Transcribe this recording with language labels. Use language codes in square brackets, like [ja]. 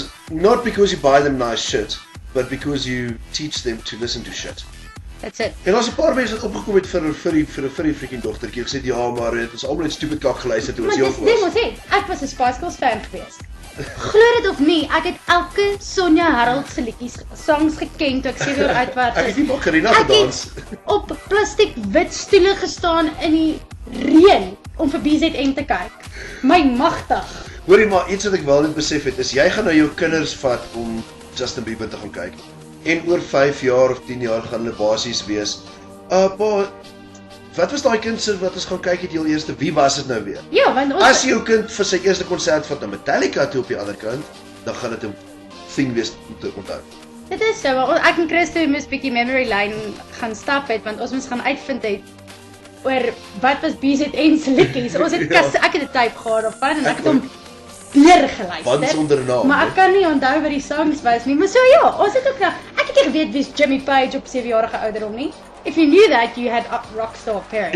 [en] Not because you buy them nice shit, but because you teach them to listen to shit. That's it. [af] En daar's 'n paar mense wat opgekom het vir 'n freaking dogtertjie. Gesê ja, maar dit is almal net stupid kak geluister toe ons Maar jonk dis ding was. was dit. Ek was 'n Spice Girls fan geweest. Glo dit of nie, ek het elke Sonja Harold se liedjies songs geken toe ek 7 jaar oud was. Ek het nie Macarena Ek gedans. het op plastiek wit stoele gestaan in die reën om vir BZN te kyk. My magtig. Hoorie, maar iets wat ek wel net besef het is jy gaan nou jou kinders vat om Justin Bieber te gaan kyk. En oor 5 jaar of 10 jaar gaan hulle basies wees. Pa, wat was daai kind se wat ons gaan kyk het heel eerste? Wie was dit nou weer? Ja, want ons As jou kind vir sy eerste konsert vat na Metallica toe op die ander kant, dan gaan dit 'n thing wees om te onthou. dit is so, maar ek en Christo moes bietjie memory lane gaan stap het want ons moes gaan uitvind het oor wat was BZN se liedjies. Ons het ek het 'n tape gehad of van en ek het hom weer geluister. Band sonder naam. Maar ek kan nie onthou wat die songs was nie. Maar so ja, ons het ook nou ek het nie geweet wie's Jimmy Page op 7-jarige ouderdom nie. [en] If you knew that, you had rockstar parents.